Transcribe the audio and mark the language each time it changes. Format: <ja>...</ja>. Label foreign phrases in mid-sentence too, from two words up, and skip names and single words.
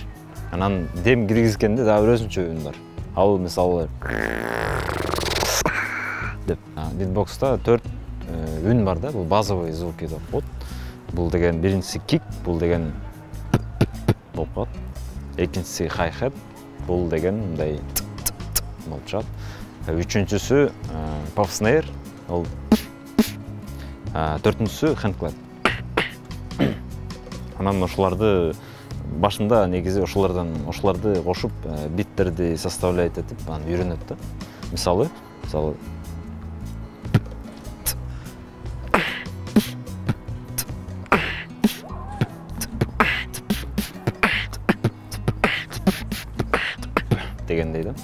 <ky>Анан дем киргизгенде дагы өзүнчө үн бар. Ал мисалы деп битбокста 4 үн бар да, бул</ky> <ru>базовый звуки</ru> <ky>деп коет. Бул деген биринчиси кик, бул деген болуп калат. Экинчиси хай-хет, бул деген мындай болуп чыгат. Үчүнчүсү</ky> <en>pop snare,</en> <ky>ол төртүнчүсү</ky> <en>hand clap.</en> <ky>Анан ошоларды башында негизи ошоларды кошуп биттерди составлять этип, аны үйрөнөт да. Мисалы дегендей да.</ky>